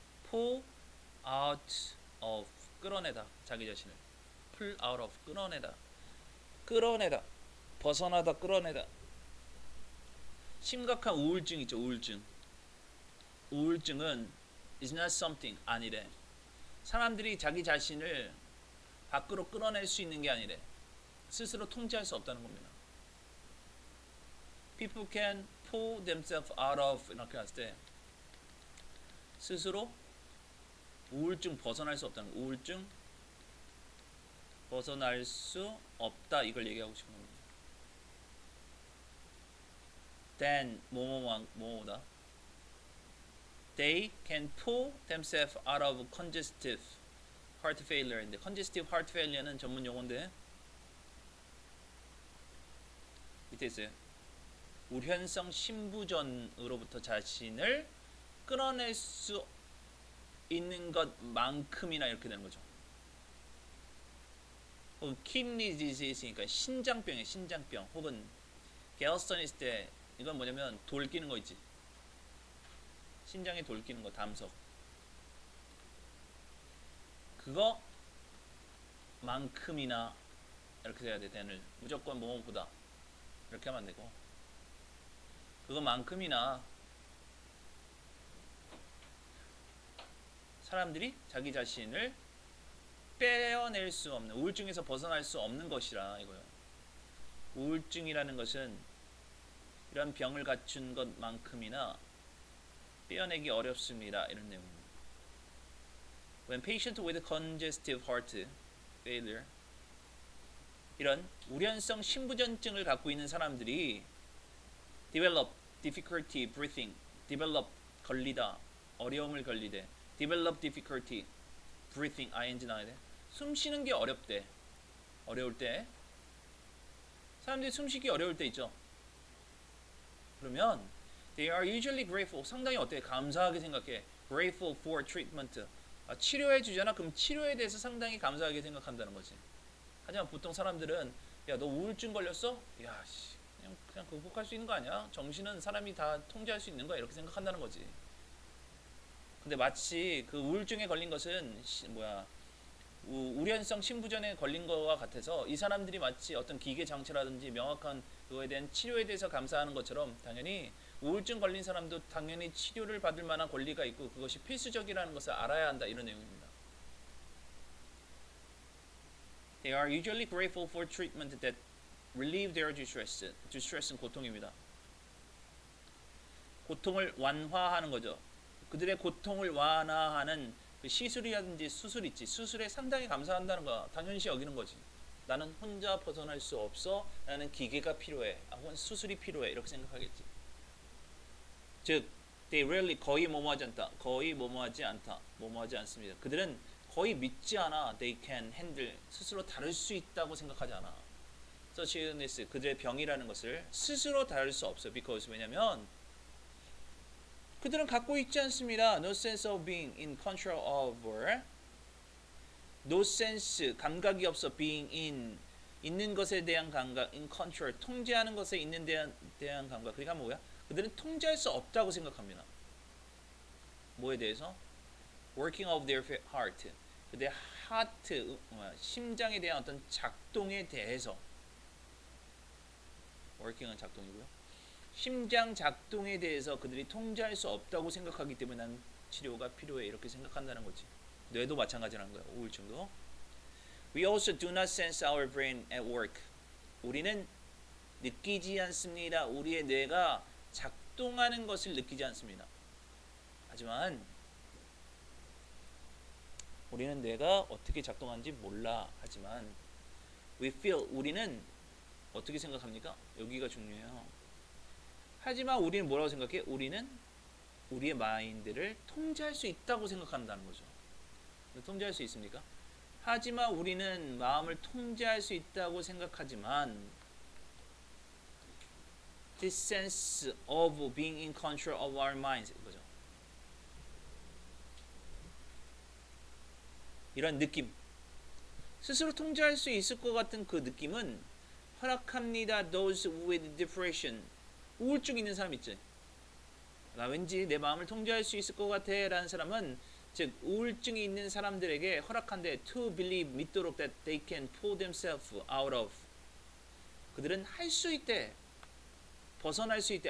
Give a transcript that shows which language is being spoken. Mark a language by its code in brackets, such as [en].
[en] Pull out of [ko] 끌어내다 자기 자신을. [en] pull out of [ko] 끌어내다 벗어나다 끌어내다. 심각한 우울증 있죠. 우울증은 [en] is not something [ko] 아니래. 사람들이 자기 자신을 밖으로 끌어낼 수 있는 게 아니래. 스스로 통제할 수 없다는 겁니다. [en] People can pull themselves out of [ko] 이렇게 했을 때 스스로 우울증 벗어날 수 없다는 거. 우울증 벗어날 수 없다 이걸 얘기하고 싶은 겁니다. [en] then [ko] 뭐뭐다. [en] They can pull themselves out of congestive heart failure [ko] 인데 [en] congestive heart failure [ko] 는 전문 용어인데 밑에 있어요. 우현성 심부전으로부터 자신을 끌어낼 수 있는 것만큼이나 이렇게 되는 거죠. 혹은 [en] kidney disease [ko] 니까 신장병이에요. 신장병 혹은 갤스터니스 때 이건 뭐냐면 돌 끼는 거 있지. 신장에 돌 끼는 거 담석. 그거만큼이나 이렇게 돼야 돼. 대를 무조건 뭐뭐보다 이렇게 하면 안 되고 그거만큼이나 사람들이 자기 자신을 빼어낼 수 없는 우울증에서 벗어날 수 없는 것이라 이거요. 우울증이라는 것은 이런 병을 갖춘 것만큼이나 빼어내기 어렵습니다. 이런 내용입니다. [en] When patient with congestive heart failure [ko] 이런 우련성 심부전증을 갖고 있는 사람들이 [en] develop difficulty breathing, develop [ko] 걸리다, 어려움을 걸리대, [en] develop difficulty breathing ing [ko] 나와야 돼. 숨 쉬는 게 어렵대. 어려울 때 사람들이 숨쉬기 어려울 때 있죠. 그러면 [en] they are usually grateful [ko] 상당히 어때? 감사하게 생각해. [en] grateful for treatment [ko] 치료해 주잖아. 그럼 치료에 대해서 상당히 감사하게 생각한다는 거지. 하지만 보통 사람들은 야 너 우울증 걸렸어? 야 씨 그냥 극복할 수 있는 거 아니야? 정신은 사람이 다 통제할 수 있는 거야 이렇게 생각한다는 거지. 근데 마치 그 우울증에 걸린 것은 우련성 심부전에 걸린 거와 같아서 이 사람들이 마치 어떤 기계 장치라든지 명확한 그거에 대한 치료에 대해서 감사하는 것처럼 당연히 우울증 걸린 사람도 당연히 치료를 받을 만한 권리가 있고 그것이 필수적이라는 것을 알아야 한다 이런 내용입니다. [en] They are usually grateful for treatment that relieve their distress. [ko] distress는 고통입니다. 고통을 완화하는 거죠. 그들의 고통을 완화하는 그 시술이라든지 수술 있지. 수술에 상당히 감사한다는 거 당연시 여기는 거지. 나는 혼자 벗어날 수 없어. 나는 기계가 필요해. 혹은 수술이 필요해. 이렇게 생각하겠지. 즉, [en] they rarely [ko] 거의 뭐뭐하지 않다. 거의 뭐뭐하지 않다. 뭐뭐하지 않습니다. 그들은 거의 믿지 않아. [en] They can handle [ko] 스스로 다룰 수 있다고 생각하지 않아. [en] such illness [ko] 그들의 병이라는 것을 스스로 다룰 수 없어. [en] because [ko] 왜냐면 그들은 갖고 있지 않습니다. [en] No sense of being in control over. No sense [ko] 감각이 없어. [en] being in [ko] 있는 것에 대한 감각. [en] in control [ko] 통제하는 것에 있는 대한 감각. 그러니까 뭐야? 그들은 통제할 수 없다고 생각합니다. 뭐에 대해서? [en] Working of their heart. [ko] 그들의 [en] heart [ko] 심장에 대한 어떤 작동에 대해서. working은 작동이고요. 심장 작동에 대해서 그들이 통제할 수 없다고 생각하기 때문에 난 치료가 필요해 이렇게 생각한다는 거지. 뇌도 마찬가지라는 거야. 우울증도. [en] We also do not sense our brain at work. [ko] 우리는 느끼지 않습니다. 우리의 뇌가 작동하는 것을 느끼지 않습니다. 하지만 우리는 뇌가 어떻게 작동하는지 몰라. 하지만 [en] we feel [ko] 우리는 어떻게 생각합니까? 여기가 중요해요. 하지만 우리는 뭐라고 생각해? 우리는 우리의 마인드를 통제할 수 있다고 생각한다는 거죠. 통제할 수 있습니까? 하지만 우리는 마음을 통제할 수 있다고 생각하지만 [en] this sense of being in control of our minds [ko] 이거죠. 이런 느낌 스스로 통제할 수 있을 것 같은 그 느낌은 허락합니다. [en] Those with depression [ko] 우울증 있는 사람 있지. 나 왠지 내 마음을 통제할 수 있을 것 같아 라는 사람은 즉 우울증이 있는 사람들에게 허락한데 [en] to believe [ko] 믿도록 [en] that they can pull themselves out of [ko] 그들은 할 수 있대. 벗어날 수 있대.